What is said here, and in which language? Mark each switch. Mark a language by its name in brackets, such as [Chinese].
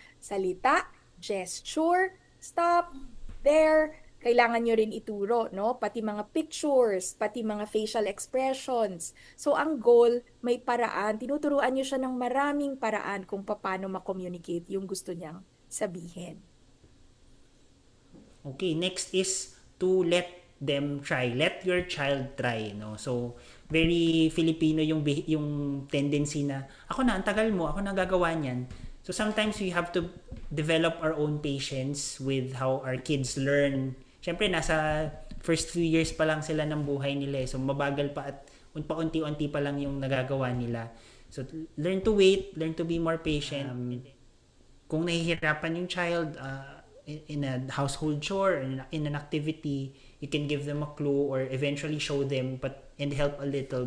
[Filipino] Salita, gesture, stop, there, kailangan nyo rin ituro, no? Pati mga pictures, pati mga facial expressions. So, ang goal, may paraan. Tinuturuan nyo siya ng maraming paraan kung paano ma-communicate yung gusto niyang sabihin. [English] Okay, next is to let them try. Let your child try, no? [Filipino] So, very Filipino yung tendency na ako na ang tagal mo, ako na gagawa niyan. [English] So sometimes we have to develop our own patience with how our kids learn. [Filipino] Siyempre nasa first few years pa lang sila ng buhay nila eh. So mabagal pa at paunti-unti pa lang yung nagagawa nila. [English] So learn to wait, learn to be more patient. [Filipino] Kung nahihirapan yung [English] child in a household chore, in an activity, you can give them a clue or eventually show them and help a little.